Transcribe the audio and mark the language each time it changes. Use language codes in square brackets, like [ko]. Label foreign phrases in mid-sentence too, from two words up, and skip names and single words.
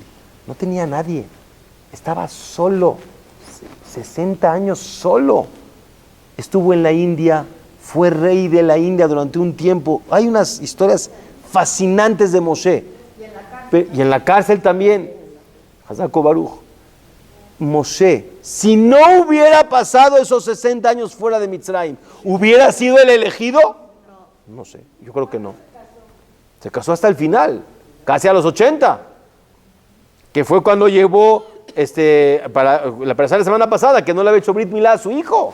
[es] No tenía nadie. Estaba solo. 60 años solo. Estuvo en la India. Fue rey de la India durante un tiempo. Hay unas historias fascinantes de Moshe. Y en la cárcel también. [he] חזק וברוך. [es] Moshe, si no hubiera pasado esos 60 años fuera de Mitzrayim, ¿hubiera sido el elegido? No sé, yo creo que no. Se casó hasta el final, casi a los 80, que fue cuando llevó, para la persona la semana pasada, que no le había hecho [he] ברית מילה [es] a su hijo.